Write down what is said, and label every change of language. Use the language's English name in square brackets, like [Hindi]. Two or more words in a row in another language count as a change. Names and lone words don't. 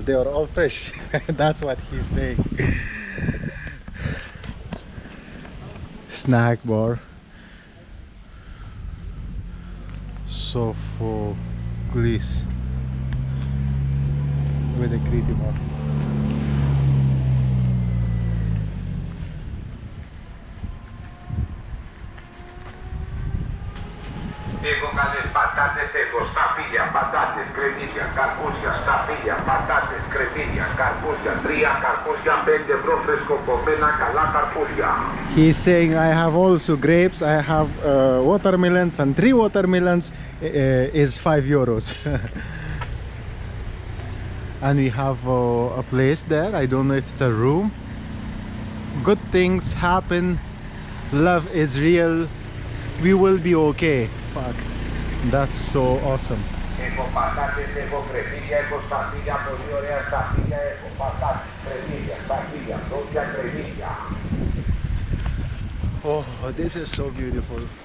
[English] They are all fresh. That's what he's saying. Snack bar. Sophocles with a Crete bar. [Greek] Έχω καλές πατάτες, έχω σταφύλια, πατάτες, κρεμμύδια, καρπούζια, σταφύλια, πατάτες, κρεμμύδια, καρπούζια, 3 καρπούζια, 5 ευρώ φρεσκοπωμένα καλά καρπούζια. [English] He's saying I have also grapes, I have watermelons, and 3 watermelons is 5 euros. And we have a place there. I don't know if it's a room. Good things happen, love is real, we will be okay. Fuck, that's so awesome. [Greek] Έχω πατάτες, έχω κρεμμύδια, έχω σταφύλια, πολύ ωραία σταφύλια, έχω πατάτες, κρεμμύδια, σταφύλια, ντόπια κρεμμύδια. [English] Oh, this is so beautiful.